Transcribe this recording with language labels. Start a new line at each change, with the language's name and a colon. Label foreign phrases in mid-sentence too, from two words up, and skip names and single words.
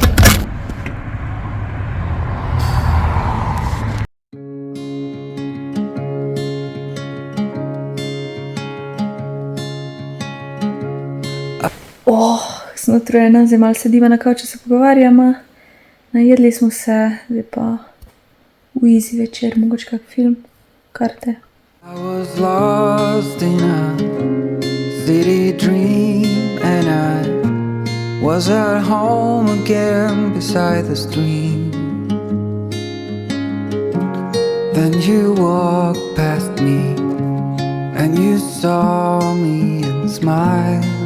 Slovenian: Sem utrujena, zdaj malo sediva na kavču, se pogovarjama. Najedli smo se, zdaj pa v easy večer, mogoče kak film, karte.
English: I was lost in a city dream and I was at home again beside the stream. Then you walked past me and you saw me and smiled.